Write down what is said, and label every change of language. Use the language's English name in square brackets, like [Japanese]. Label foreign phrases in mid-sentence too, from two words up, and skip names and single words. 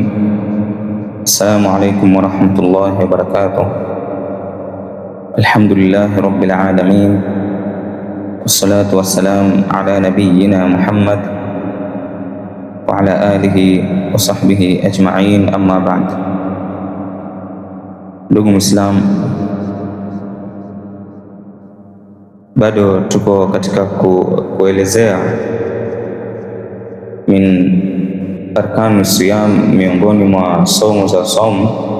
[Arabic] السلام عليكم ورحمة الله وبركاته. الحمد لله رب العالمين، والصلاة والسلام على نبينا محمد وعلى آله وصحبه أجمعين، أما بعد. [Swahili] Ndugu Muislamu, bado tuko katika kuelezea [Arabic] من أركان الصيام, [Swahili] miongoni mwa somo za saumu,